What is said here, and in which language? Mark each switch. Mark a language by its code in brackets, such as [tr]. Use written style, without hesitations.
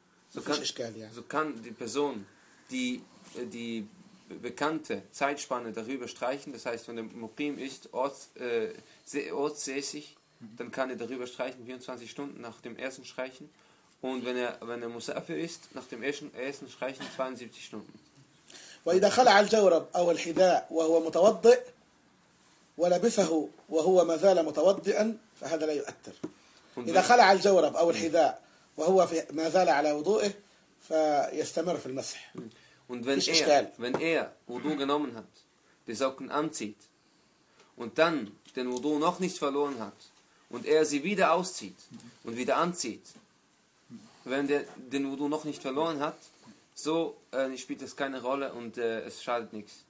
[de] So kann die Person die bekannte Zeitspanne darüber streichen, das heißt, wenn der Muqim ist, ortsmäßig, dann kann er darüber streichen 24 Stunden nach dem ersten Streichen, und wenn er Musafir ist, nach dem ersten Streichen 72 Stunden. [ar] واذا خلع الجورب او الحذاء وهو متوضئ ولبسه وهو ما زال متوضئا فهذا لا يؤثر. اذا خلع الجورب او الحذاء وهو ما زال على وضوئه فيستمر في المسح. [de] Und wenn er Wudu genommen hat, die Socken anzieht und dann den Wudu noch nicht verloren hat und er sie wieder auszieht und wieder anzieht, wenn der den Wudu noch nicht verloren hat, so spielt das keine Rolle und es schadet nichts.